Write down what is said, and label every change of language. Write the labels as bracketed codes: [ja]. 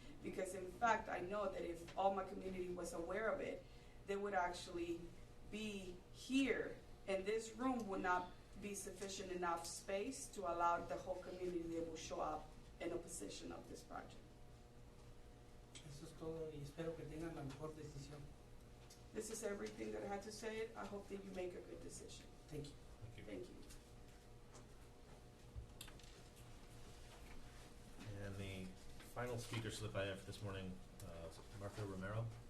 [en] Because in fact, I know that if all my community was aware of it, they would actually be here, and this room would not be sufficient enough space to allow the whole community that will show up in opposition of this project. [es] Eso es todo y espero que tengan la mejor decisión. [en] This is everything that I had to say. I hope that you make a good decision. Thank you. Thank you. And the final speaker slip I have this morning, Martha Romero.